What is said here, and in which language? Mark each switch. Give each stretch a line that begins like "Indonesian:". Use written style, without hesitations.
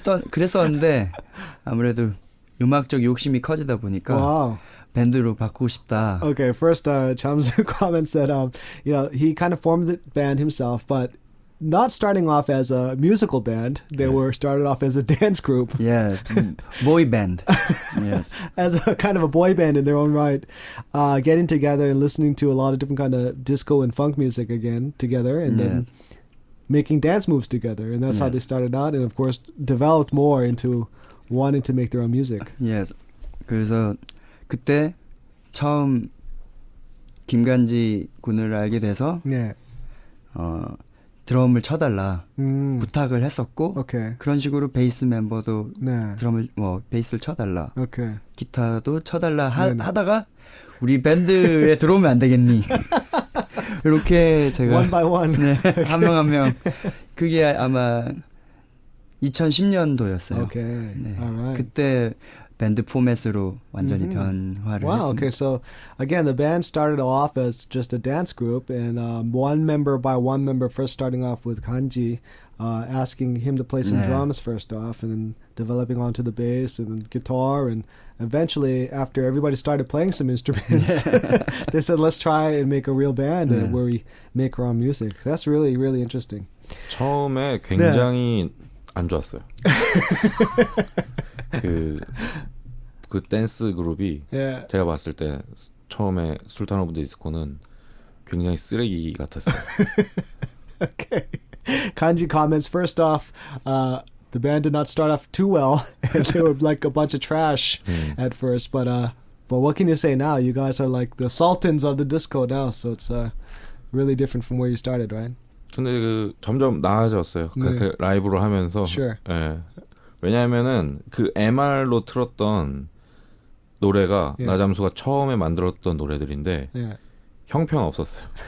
Korean: 그랬었는데 아무래도 음악적 욕심이 커지다 보니까
English: Wow.
Korean: 밴드로 바꾸고 싶다.
English: Okay, first, Chamsu comments that you know, he kind of formed the band himself, but not starting off as a musical band. They were started off as a dance group. Yeah, boy band. Yes. As a kind of a boy band in their own right, getting together and listening to a lot of different kind of disco and funk music again together, and then making dance moves together, and that's how they started out, and of course developed more into wanting to make their own music. Yes.
Korean: 그래서 그때 처음 김간지 군을 알게 돼서 네. 드럼을 쳐달라 부탁을 했었고
English: Okay.
Korean: 그런 식으로 베이스 멤버도 네. 드럼을 베이스를 쳐달라
English: Okay.
Korean: 기타도 쳐달라 하다가 우리 밴드에 들어오면 안 되겠니 이렇게 제가
English: One by one.
Korean: 네, 한 명 한 명 그게 아마 2010년도였어요.
English: Okay.
Korean: 네,
English: All right.
Korean: 그때 밴드 포맷으로 완전히 변화를
English: Wow.
Korean: 했습니다.
English: Okay. So again, the band started off as just a dance group, and one member by one member, first starting off with Kanji, asking him to play some drums first off, and then developing onto the bass and then guitar, and eventually, after everybody started playing some instruments, they said, "Let's try and make a real band where we make our own music." That's really, really interesting.
Korean: 처음에 굉장히 안 좋았어요. 그 댄스 그룹이
English: Yeah.
Korean: 제가 봤을 때 처음에 술탄 오브 디스코는 굉장히 쓰레기 같았어요.
English: Okay. Kanji comments, first off, the band did not start off too well, and they were like a bunch of trash at first. But what can you say now? You guys are like the sultans of the disco now, so it's really different from where you started, right?
Korean: 근데 점점 나아졌어요. 그 라이브로 하면서.
English: Sure.
Korean: 예. 왜냐하면은 그 MR로 틀었던 노래가 나잠수가 처음에 만들었던 노래들인데 형편 없었어요.